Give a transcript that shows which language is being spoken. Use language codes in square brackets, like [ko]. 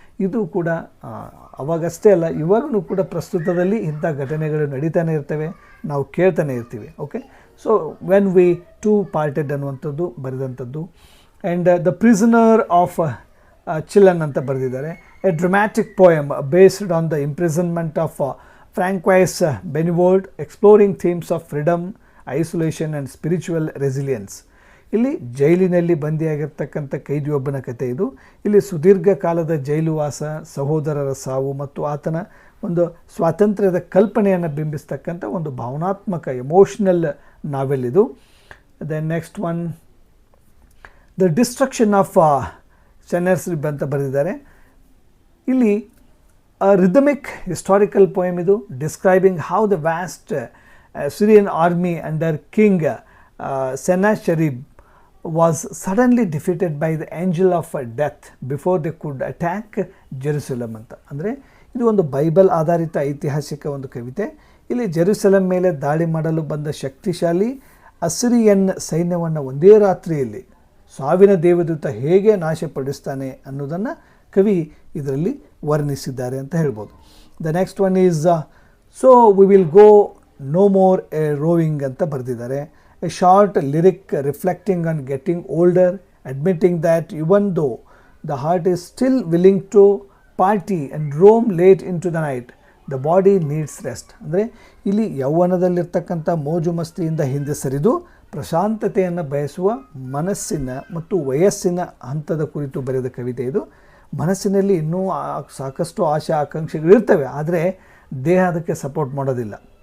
[kn] ಇದು ಕೂಡ ಅವಾಗಷ್ಟೇ ಅಲ್ಲ, ಇವಾಗೂ ಕೂಡ ಪ್ರಸ್ತುತದಲ್ಲಿ ಇಂಥ ಘಟನೆಗಳು ನಡೀತಾನೆ ಇರ್ತವೆ, ನಾವು ಕೇಳ್ತಾನೆ ಇರ್ತೀವಿ. [en] okay, so when we two parted [kn] ಅನ್ನುವಂಥದ್ದು ಬರೆದಂಥದ್ದು. [en] and the prisoner of Chillon [kn] ಅಂತ ಬರೆದಿದ್ದಾರೆ. [en] A dramatic poem based on the imprisonment of Francois Benevord, exploring themes of freedom, isolation and spiritual resilience. [kn] ಇಲ್ಲಿ ಜೈಲಿನಲ್ಲಿ ಬಂದಿಯಾಗಿರ್ತಕ್ಕಂಥ ಕೈದಿಯೊಬ್ಬನ ಕಥೆ ಇದು. ಇಲ್ಲಿ ಸುದೀರ್ಘ ಕಾಲದ ಜೈಲುವಾಸ, ಸಹೋದರರ ಸಾವು ಮತ್ತು ಆತನ ಒಂದು ಸ್ವಾತಂತ್ರ್ಯದ ಕಲ್ಪನೆಯನ್ನು ಬಿಂಬಿಸ್ತಕ್ಕಂಥ ಒಂದು ಭಾವನಾತ್ಮಕ ಎಮೋಷ್ನಲ್ ನಾವೆಲ್ ಇದು. [en] then next one, the destruction of Sennacherib [kn] ಅಂತ ಬರೆದಿದ್ದಾರೆ. ಇಲ್ಲಿ [en] rhythmic historical poem [kn] ಇದು, [en] describing how the vast Syrian army under king Sennacherib was suddenly defeated by the angel of death before they could attack Jerusalem [kn] ಅಂತ. ಅಂದರೆ ಇದು ಒಂದು Bible ಆಧಾರಿತ ಐತಿಹಾಸಿಕ ಒಂದು ಕವಿತೆ. ಇಲ್ಲಿ ಜೆರುಸಲೆಮ್ ಮೇಲೆ ದಾಳಿ ಮಾಡಲು ಬಂದ ಶಕ್ತಿಶಾಲಿ ಅಸಿರಿಯನ್ ಸೈನ್ಯವನ್ನು ಒಂದೇ ರಾತ್ರಿಯಲ್ಲಿ ಸಾವಿನ ದೇವದೂತ ಹೇಗೆ ನಾಶಪಡಿಸ್ತಾನೆ ಅನ್ನೋದನ್ನು ಕವಿ ಇದರಲ್ಲಿ ವರ್ಣಿಸಿದ್ದಾರೆ ಅಂತ ಹೇಳ್ಬೋದು. [en] the next one is so we will go no more a roving [kn] ಅಂತ ಬರೆದಿದ್ದಾರೆ. [en] A short lyric reflecting on getting older, admitting that even though the heart is still willing to party and roam late into the night, the body needs rest. [kn] ಅಂದರೆ ಇಲ್ಲಿ ಯೌವನದಲ್ಲಿರ್ತಕ್ಕಂಥ ಮೋಜು ಮಸ್ತಿಯಿಂದ ಹಿಂದೆ ಸರಿದು ಪ್ರಶಾಂತತೆಯನ್ನು ಬಯಸುವ ಮನಸ್ಸಿನ ಮತ್ತು ವಯಸ್ಸಿನ ಹಂತದ ಕುರಿತು ಬರೆದ ಕವಿತೆ ಇದು. ಮನಸ್ಸಿನಲ್ಲಿ ಇನ್ನೂ ಸಾಕಷ್ಟು ಆಶೆ ಆಕಾಂಕ್ಷೆಗಳಿರ್ತವೆ, ಆದರೆ ದೇಹ ಅದಕ್ಕೆ ಸಪೋರ್ಟ್ ಮಾಡೋದಿಲ್ಲ.